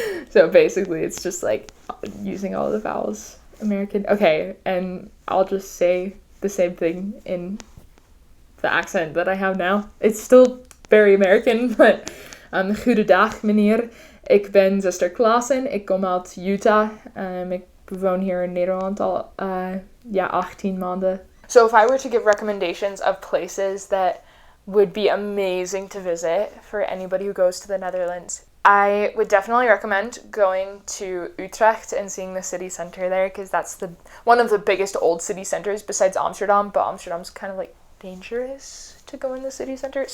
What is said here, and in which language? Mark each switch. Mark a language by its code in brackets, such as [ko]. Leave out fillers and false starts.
[en] So basically it's just like using all the vowels. American. Okay, and I'll just say the same thing in the accent that I have now. It's still very American, but [nl] goedendag meneer. Ik ben Zuster Clausen. Ik kom uit Utah. Ik woon hier in Nederland al 18 maanden. [en] So if I were to give recommendations of places that would be amazing to visit for anybody who goes to the Netherlands, I would definitely recommend going to Utrecht and seeing the city center there, because that's one of the biggest old city centers besides Amsterdam, but Amsterdam's kind of like dangerous to go in the city center.